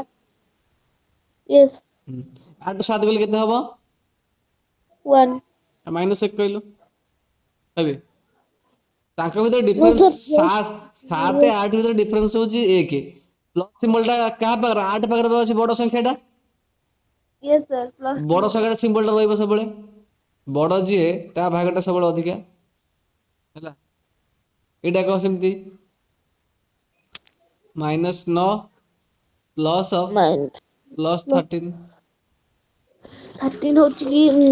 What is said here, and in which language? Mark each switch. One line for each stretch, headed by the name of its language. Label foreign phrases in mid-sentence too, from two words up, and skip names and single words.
English: sir yes
Odia: 8 କୁ 7 କଲେ କେତେ ହବ? 1 -1 କହିଲୁ ଏବେ ତାଙ୍କ ଭିତରେ no ଡିଫରେନ୍ସ
English: sir yes
Odia: 7 8 ଭିତରେ ଡିଫରେନ୍ସ ହଉଛି 1
English: plus symbol
Odia: ଟା କାହା ପାଖରେ 8 ପାଖରେ ଅଛି ବଡ ସଂଖ୍ୟା ଟା
English: yes sir plus
Odia: ବଡ symbol ସଂଖ୍ୟା ସିମ୍ବଲ ଟା ରହିବ ସବୁବେଳେ ବଡ ଯିଏ ତା ଭାଗ ଟା ସବୁବେଳେ ଅଧିକା ହେଲା। ଏଇଟା କହ ସେମିତି -9 mind +13 13 ହଉଛି କି